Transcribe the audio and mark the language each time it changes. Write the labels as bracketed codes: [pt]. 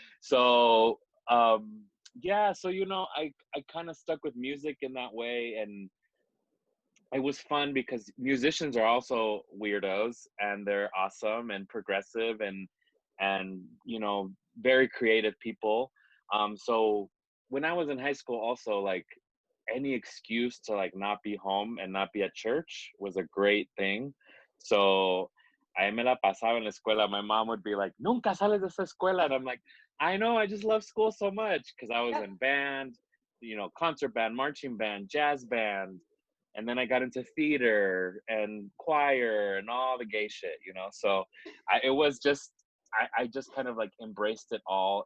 [en] So, yeah, so you know, I kind of stuck with music in that way, and it was fun because musicians are also weirdos, and they're awesome and progressive, and you know, very creative people. So when I was in high school, also, like, any excuse to like not be home and not be at church was a great thing. So I [es] me la pasaba en la escuela. [en] My mom would be like, [es] "Nunca sales de esa escuela," [en] and I'm like, "I know, I just love school so much," because I was in band, you know, concert band, marching band, jazz band, and then I got into theater and choir and all the gay shit, you know. So it was just, I just kind of like embraced it all.